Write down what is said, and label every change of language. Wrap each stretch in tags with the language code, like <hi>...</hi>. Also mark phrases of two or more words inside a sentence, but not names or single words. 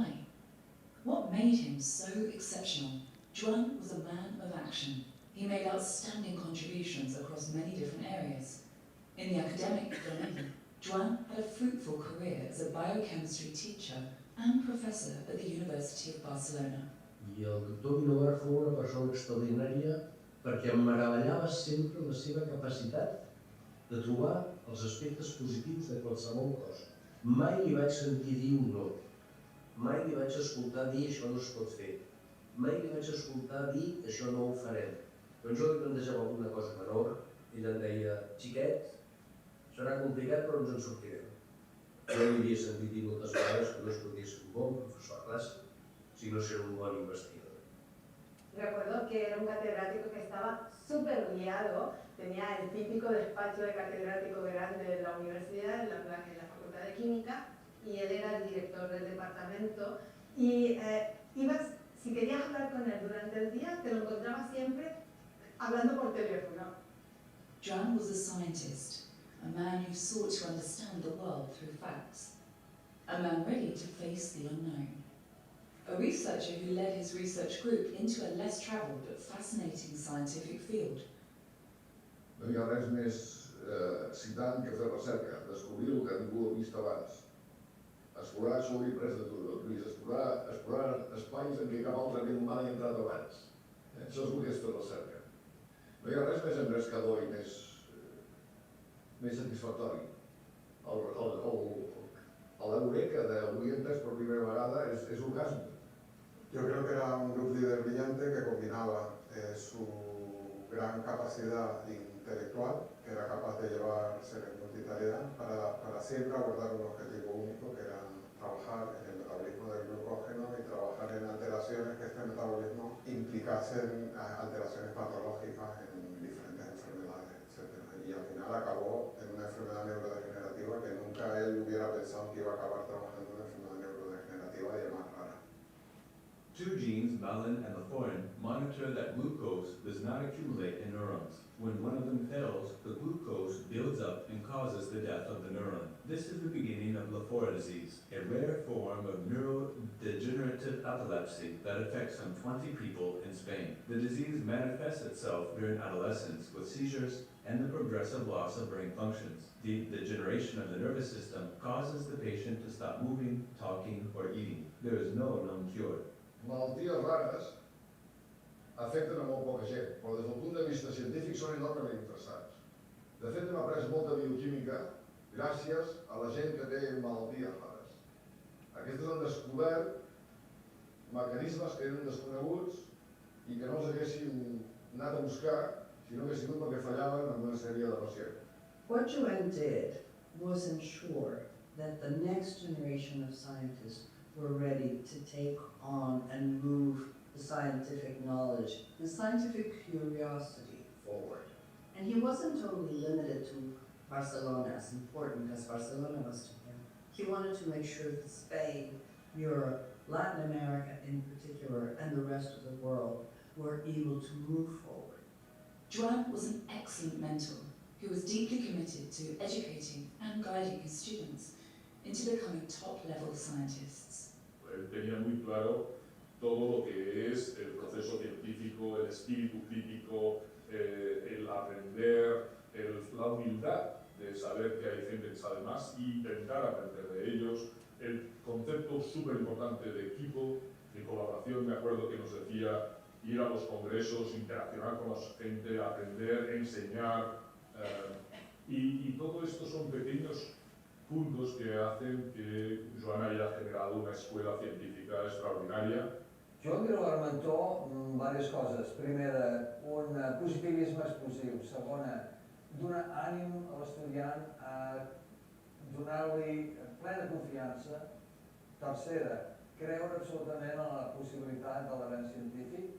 <en>What made him so exceptional? Joan was a man of action. He made outstanding contributions across many different areas. In the academic domain, Joan had a fruitful career as a biochemistry teacher and professor at the University of Barcelona.</en> <ca>I el doctor Guinovart fou una persona extraordinària perquè em meravellava sempre la seva capacitat de trobar els aspectes positius de qualsevol cosa. Mai li vaig sentir dir un no. Mai li vaig escoltar dir això no es pot fer. Mai li vaig escoltar dir això no ho farem. Quan jo li plantejava alguna cosa menor, ell em deia, xiquet, serà complicat però ens en sortirem. Jo li havia sentit dir moltes vegades que no es podia ser un bon professor de classe, sinó ser un bon investigador.</ca> <es>Recuerdo que era un catedrático que estaba súper liado, tenía el típico despacho de catedrático grande de la universidad, en la Facultad de Química, y él era el director del departamento, y si querías hablar con él durante el día, te lo encontrabas siempre hablando por teléfono.</es> <en>Joan was a scientist, a man who sought to understand the world through facts, a man ready to face the unknown, a researcher who led his research group into a less travelled but fascinating scientific field.</en> <ca>No hi ha res més excitant que fer recerca, descobrir el que ningú ha vist abans. Explorar solubles de turistes, explorar espais en què cap altre bé humà hi ha entrat abans. Això és el que és fer recerca. No hi ha res més engrescador i més satisfactori. L'eureka d'avui entès per primera vegada és orgàsmic.</ca> <es>Yo creo que era un grupo líder brillante que combinaba su gran capacidad intelectual, que era capaz de llevar seres multitarea, para siempre abordar un objetivo único, que era trabajar en el metabolismo del glucógeno y trabajar en alteraciones que este metabolismo implicasen alteraciones patológicas en diferentes enfermedades, etc. Y al final acabó en una enfermedad neurodegenerativa que nunca él hubiera pensado que iba a acabar trabajando en una enfermedad neurodegenerativa y además rara.</es> <en>Two genes, malin and laforin, monitor that glucose does not accumulate in neurons. When one of them fails, the glucose builds up and causes the death of the neuron. This is the beginning of Lafora disease, a rare form of neurodegenerative epilepsy that affects some 20 people in Spain. The disease manifests itself during adolescence with seizures and the progressive loss of brain functions. The degeneration of the nervous system causes the patient to stop moving, talking, or eating. There is no known cure.</en> <ca>Malalties rares afecten a molt poca gent, però des del punt de vista científic són enormement interessants. De fet, hem après molta bioquímica gràcies a la gent que té malalties rares. Aquestes han descobert mecanismes que eren desconeguts i que no els haguessin anat a buscar si no hagués sigut perquè fallaven en una sèrie de pacients.</ca> <en>What Joan did was ensure that the next generation of scientists were ready to take on and move the scientific knowledge, the scientific curiosity forward. And he wasn't only limited to Barcelona, as important as Barcelona was to him. He wanted to make sure that Spain, Europe, Latin America in particular, and the rest of the world were able to move forward. Joan was an excellent mentor who was deeply committed to educating and guiding his students into becoming top-level scientists.</en> <es>Él tenía muy claro todo lo que es el proceso científico, el espíritu crítico, el aprender, la humildad de saber que hay gente que sabe más e intentar aprender de ellos, el concepto súper importante de equipo, de colaboración. Me acuerdo que nos decía ir a los congresos, interaccionar con la gente, aprender, enseñar, y todo esto son pequeños puntos que hacen que Joan haya generado una escuela científica extraordinaria.</es> <ca>Joan Guinovart mentó diverses coses. Primera, un positivisme explosiu. Segona, donar ànim a l'estudiant, donar-li plena confiança. Tercera, creure absolutament en la possibilitat de l'avenç científic.</ca>